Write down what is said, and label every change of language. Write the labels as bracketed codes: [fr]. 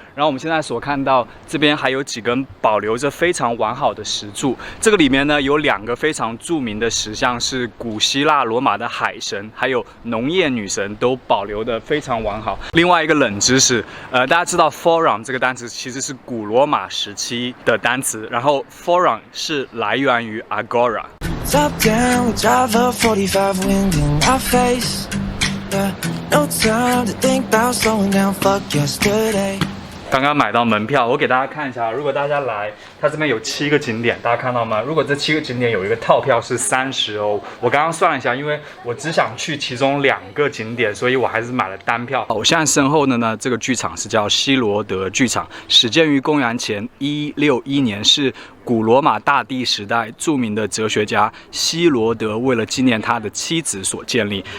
[zh] 然后我们现在所看到这边还有几根保留着非常完好的石柱，这个里面呢有2个非常著名的石像，是古希腊罗马的海神还有农业女神都保留的非常完好。另外一个冷知识，大家知道 Forum 这个单词其实是古罗马时期的单词，然后 Forum 是来源于 Agora。 [en] Top down, we drive a 45 wind in our face. No time to think about slowing down, fuck yesterday. [zh] 刚刚买到门票，我给大家看一下。如果大家来，它这边有7个景点，大家看到吗？如果这7个景点有一个套票是30欧，我刚刚算了一下，因为我只想去其中2个景点，所以我还是买了单票。我现在身后的呢，这个剧场是叫希罗德剧场，始建于公元前161年，是古罗马大帝时代著名的哲学家希罗德为了纪念他的妻子所建立。